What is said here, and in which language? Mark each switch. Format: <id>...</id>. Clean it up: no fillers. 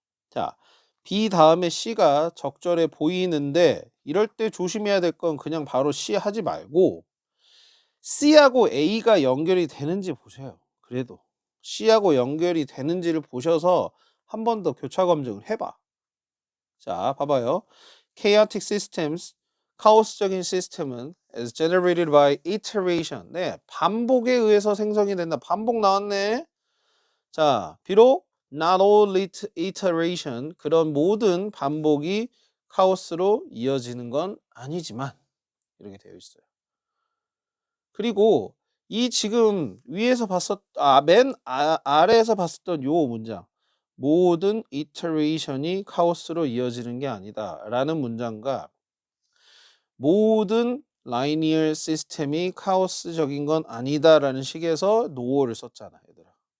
<ko>자, B 다음에 C가 적절해 보이는데 이럴 때 조심해야 될 건 그냥 바로 C 하지 말고 C하고 A가 연결이 되는지 보세요. 그래도 C하고 연결이 되는지를 보셔서 한 번 더 교차 검증을 해봐. 자, 봐봐요.</ko> <en>Chaotic systems,</en> <ko>카오스적인 시스템은</ko> <en>is generated by iteration.</en> <ko>네, 반복에 의해서 생성이 된다. 반복 나왔네. 자, 비록</ko> <en>not all iteration,</en> <ko>그런 모든 반복이 카오스로 이어지는 건 아니지만 이렇게 되어 있어요. 그리고 이 지금 위에서 맨 아래에서 봤었던 요 문장 모든 이터레이션이 카오스로 이어지는 게 아니다 라는 문장과 모든 라이니얼 시스템이 카오스적인 건 아니다 라는 식에서 노어를 썼잖아 얘들아.</ko>